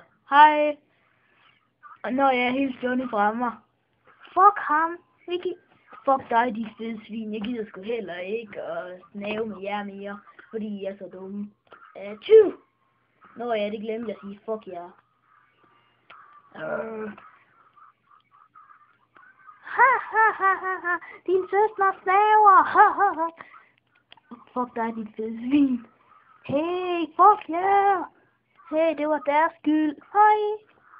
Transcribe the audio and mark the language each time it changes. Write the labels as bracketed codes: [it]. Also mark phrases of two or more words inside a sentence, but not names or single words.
[da] Hej. Og når jeg er helt Johnny fra mig. Fuck ham. Ikke. Fuck dig, dit fede svin. Jeg gider sgu heller ikke at snæve med jer mere. Fordi I er så dumme. 20. Nå ja, det glemte jeg at sige. Fuck jer. Ha ha ha ha ha. Din søster snaver. Ha ha ha. Fuck dig, dit fede svin. Hey, fuck jer. Hey, det var deres skyld. Hej.